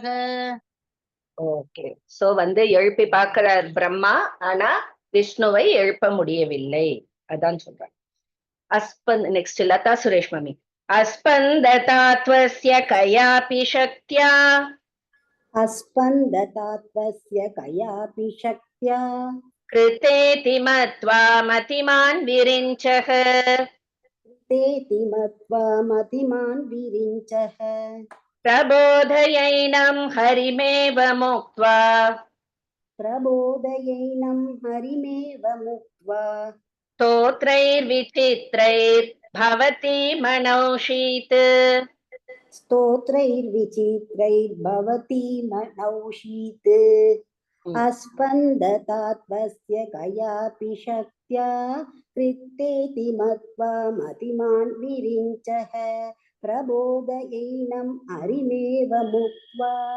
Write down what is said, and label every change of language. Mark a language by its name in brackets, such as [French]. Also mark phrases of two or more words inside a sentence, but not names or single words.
[Tamil] ஓகே. சோ எழுப்பி பார்க்கிறார் பிரம்மா, ஆனா விஷ்ணுவை எழுப்ப முடியவில்லை. அதான் சொல்றாங்க. நெக்ஸ்ட் லதா சுரேஷ் மாமி. [Sanskrit] अस्पन्दतात्वस्य कयापि शक्त्या अस्पन्दतात्वस्य कयापि शक्त्या कृतेति मत्वा मतिमान् विरिञ्चक तेति मत्वा मतिमान् विरिञ्चः प्रबोधयैनं हरिमेव मुक्त्वा प्रबोधयैनं हरिमेव मुक्त्वा स्तोत्रैर्विचित्रैर् भवति मनौषीत् स्तोत्रैर्विचित्रैर्भवति मनौषीत् अस्पन्दतात्वस्य कयापि शक्त्या कृतेति मत्वा मतिमान् विरिञ्चः प्रबोधयैनं हरिमेव मुक्त्वा